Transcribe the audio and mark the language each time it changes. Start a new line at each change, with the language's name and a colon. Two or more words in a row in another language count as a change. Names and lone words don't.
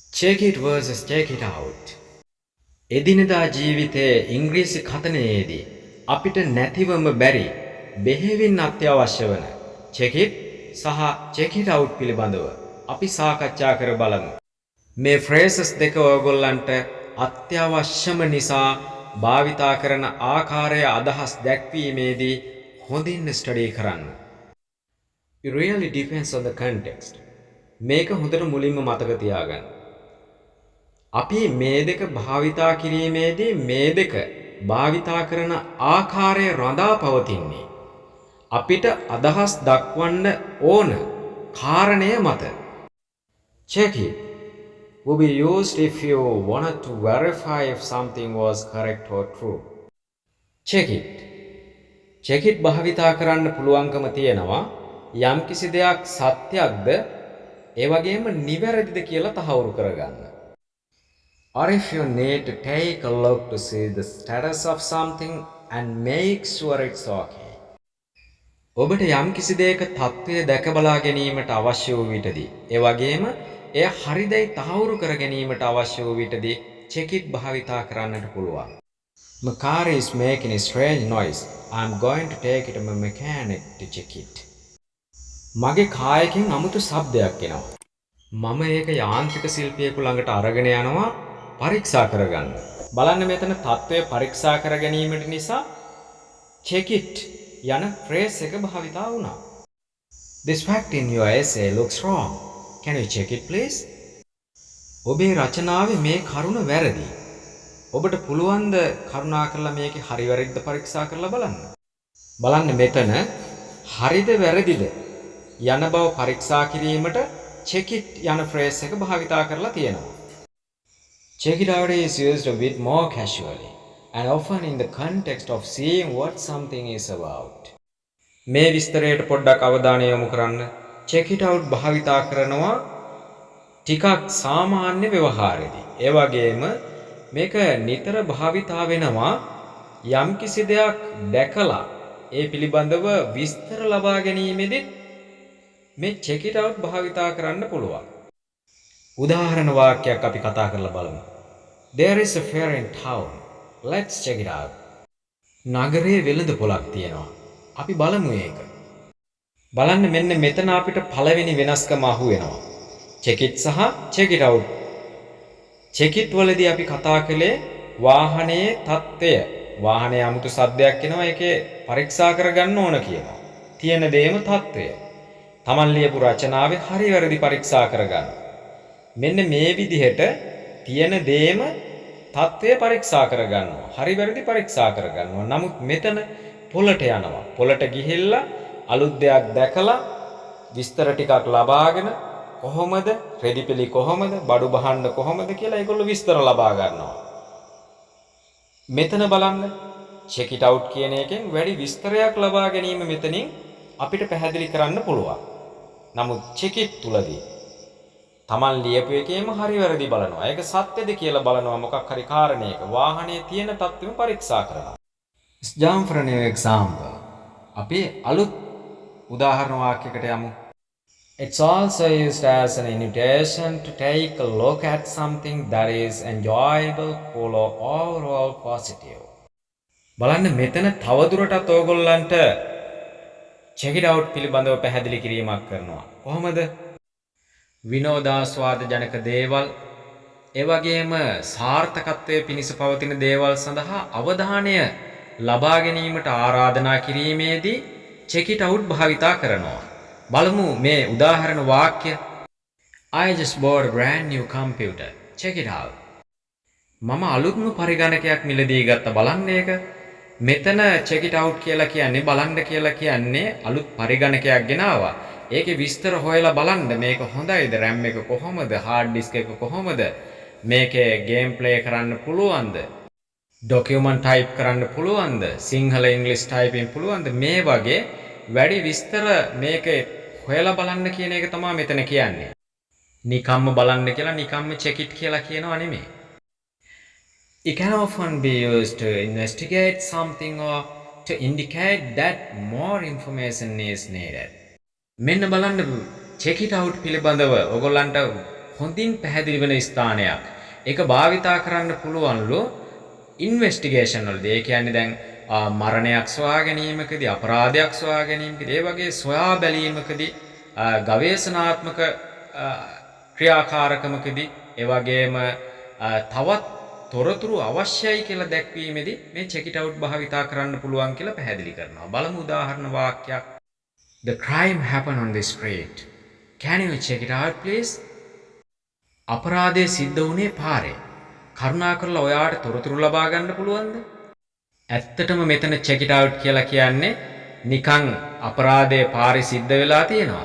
English: Check it versus check it out.
Sinhala: එදිනදා ජීවිතයේ ඉංග්‍රීසි කතනයේදී අපිට නැතිවම බැරි බෙහෙවින් අත්‍යවශ්‍ය වන
English: check it
Sinhala: සහ
English: check it out
Sinhala: පිළිබඳව අපි සාකච්ඡා කර බලමු. මේ phrases දෙක ඔයගොල්ලන්ට අත්‍යවශ්‍යම නිසා භාවිතා කරන ආකාරය අදහස් දැක්වීමේදී හොඳින් ස්ටඩි කරන්න.
English: It really depends on the context.
Sinhala: මේක හොඳට මුලින්ම මතක තියාගන්න. අපි මේ දෙක භාවිතා කිරීමේදී මේ දෙක භාවිතා කරන ආකාරය රඳා පවතින්නේ අපිට අදහස් දක්වන්න ඕන කාරණය මත.
English: Check it will be used if you wanted to verify if something was correct or true. Check it. Check it
Sinhala: භාවිතා කරන්න පුළුවන්කම තියෙනවා යම්කිසි දෙයක් සත්‍යක්ද ඒ වගේම නිවැරදිද කියලා තහවුරු කරගන්න.
English: Or if you need to take a look to see the status of something and make sure it's okay.
Sinhala: ඔබට යම්කිසි දෙයක තත්ත්වය දැක බලා ගැනීමට අවශ්‍ය වූ විටදී ඒ වගේම එය හරිදයි තහවුරු කර ගැනීමට අවශ්‍ය වූ විටදී
English: check it
Sinhala: භාවිතා කරන්නට පුළුවන්.
English: My car is making a strange noise. I'm going to take it to my mechanic to check it.
Sinhala: මගේ කායකින් අමුතු ශබ්දයක් එනවා. මම ඒක යාන්ත්‍රික ශිල්පියෙකු ළඟට අරගෙන යනවා පරීක්ෂා කරගන්න. බලන්න මෙතන තත්ත්වය පරීක්ෂා කර ගැනීමට නිසා
English: check it
Sinhala: යන phrase එක භාවිතා වුණා.
English: This fact in your essay looks wrong. Can you check it please?
Sinhala: ඔබේ රචනාවේ මේ කරුණ වැරදි. ඔබට පුළුවන් ද කරුණාකරලා මේකේ හරි වැරදිද පරීක්ෂා කරලා බලන්න. බලන්න මෙතන හරිද වැරදිද යන බව පරීක්ෂා කිරීමට
English: check it
Sinhala: යන phrase එක භාවිතා කරලා තියෙනවා.
English: Check it out is used a bit more casually and often in the context of seeing what something is about.
Sinhala: මේ විස්තරයට පොඩ්ඩක් අවධානය යොමු කරන්න.
English: Check it out
Sinhala: භාවිතා කරනවා ටිකක් සාමාන්‍ය ව්‍යවහාරයේදී. ඒ වගේම මේක නිතර භාවිතා වෙනවා යම්කිසි දෙයක් දැකලා ඒ පිළිබඳව විස්තර ලබා ගැනීමේදී මේ
English: check it out
Sinhala: භාවිතා කරන්න පුළුවන්. උදාහරණ වාක්‍යයක් අපි කතා කරලා බලමු.
English: There is a fair in town. Let's check it out.
Sinhala: නගරයේ වෙළඳ පොළක් තියෙනවා. අපි බලමු ඒක. බලන්න මෙන්න මෙතන අපිට පළවෙනි වෙනස්කම අහු වෙනවා.
English: check it
Sinhala: සහ
English: check it out. check it
Sinhala: වලදී අපි කතා කළේ වාහනයේ තත්ත්වය. වාහනයේ 아무තු සද්දයක් එනවා ඒකේ පරීක්ෂා කරගන්න ඕන කියනවා. තියෙන දේම තත්ත්වය. Taman ලියපු රචනාවේ හරි වැරදි පරීක්ෂා කරගන්න. මෙන්න මේ විදිහට තියෙන දේම තත්ත්වය පරීක්ෂා කරගන්නවා. හරි වැරදි පරීක්ෂා කරගන්නවා. නමුත් මෙතන පොළට යනවා. පොළට ගිහිල්ලා අලුත් දෙයක් දැකලා විස්තර ටිකක් ලබාගෙන කොහොමද රෙදිපිලි කොහොමද බඩු බහන්න කොහොමද කියලා ඒගොල්ලෝ විස්තර ලබා ගන්නවා. මෙතන බලන්න
English: check it out
Sinhala: කියන එකෙන් වැඩි විස්තරයක් ලබා ගැනීම මෙතනින් අපිට පැහැදිලි කරන්න පුළුවන්. නමුත්
English: check it
Sinhala: තුලදී Taman ලියපු එකේම හරි වැරදි බලනවා. ඒක සත්‍යද කියලා බලනවා මොකක් හරි කාරණයක. වාහනේ තියෙන තත්ත්වෙම පරීක්ෂා කරනවා.
English: Let's jump for a new example.
Sinhala: අපි අලුත් උදාහරණ වාක්‍යයකට යමු.
English: It's also used as an invitation to take a look at something that is enjoyable, cool or overall positive.
Sinhala: බලන්න මෙතන තවදුරටත් ඔයගොල්ලන්ට
English: check it out
Sinhala: පිළිබඳව පැහැදිලි කිරීමක් කරනවා. කොහොමද? විනෝදාස්වාද ජනක දේවල් ඒ වගේම සාර්ථකත්වයේ පිණිස පවතින දේවල් සඳහා අවධානය ලබා ගැනීමට ආරාධනා කිරීමේදී
English: check it out
Sinhala: භාවිතා කරනවා. බලමු මේ උදාහරණ වාක්‍ය.
English: I just bought a brand new computer. Check it out.
Sinhala: මම අලුත්ම පරිගණකයක් මිලදී ගත්තා. බලන්න ඒක. මෙතන
English: check it out
Sinhala: කියලා කියන්නේ බලන්න කියලා කියන්නේ අලුත් පරිගණකයක් ගෙනාවා. ඒකේ විස්තර හොයලා බලන්න මේක හොඳයිද? RAM එක කොහොමද?
English: hard disk
Sinhala: එක කොහොමද? මේකේ
English: game play
Sinhala: කරන්න පුළුවන්ද?
English: document type
Sinhala: කරන්න පුළුවන්ද? සිංහල ඉංග්‍රීසි typing පුළුවන්ද? මේ වගේ වැඩි විස්තර මේකේ හොයලා බලන්න කියන එක තමයි මෙතන කියන්නේ. නිකම්ම බලන්න කියලා නිකම්ම
English: check it
Sinhala: කියලා කියනවා නෙමෙයි.
English: It can often be used to investigate something or to indicate that more information is needed.
Sinhala: මෙන්න බලන්න
English: check it out
Sinhala: පිළිබඳව ඔයගොල්ලන්ට හොඳින් පැහැදිලි වෙන ස්ථානයක්. ඒක භාවිතා කරන්න පුළුවන්ලු ඉන්වෙස්ටිගේෂන් වලදී. ඒ කියන්නේ දැන් මරණයක් සොයා ගැනීමකදී, අපරාධයක් සොයා ගැනීමකදී, ඒ වගේ සොයා බැලීමකදී, ගවේෂණාත්මක ක්‍රියාකාරකමකදී, ඒ වගේම තවත් තොරතුරු අවශ්‍යයි කියලා දැක්වීමේදී මේ
English: check it out
Sinhala: භාවිතා කරන්න පුළුවන් කියලා පැහැදිලි කරනවා. බලමු උදාහරණ වාක්‍යයක්.
English: The crime happened on the street. Can you check it out please?
Sinhala: අපරාධය සිද්ධ වුණේ පාරේ. කරුණාකරලා ඔයාට තොරතුරු ලබා ගන්න පුළුවන්ද? ඇත්තටම මෙතන
English: check it out
Sinhala: කියලා කියන්නේ නිකන් අපරාධය පාරේ සිද්ධ වෙලා තියෙනවා.